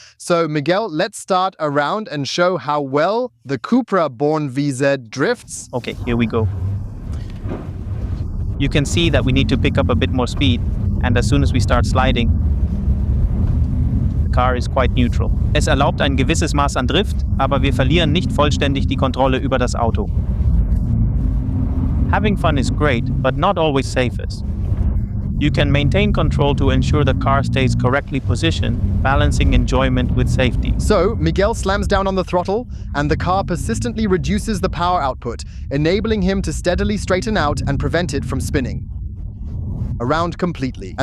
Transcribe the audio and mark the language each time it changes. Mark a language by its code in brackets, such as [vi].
[en] So Miguel, let's start around and show how well the Cupra Born VZ drifts. Okay, here we go. You can see that we need to pick up a bit more speed, and as soon as we start sliding, car is quite neutral. [de] Es erlaubt ein gewisses Maß an Drift, aber wir verlieren nicht vollständig die Kontrolle über das Auto. [en] Having fun is great, but not always safest. You can maintain control to ensure the car stays correctly positioned, balancing enjoyment with safety. So, Miguel slams down on the throttle, and the car persistently reduces the power output, enabling him to steadily straighten out and prevent it from spinning around completely.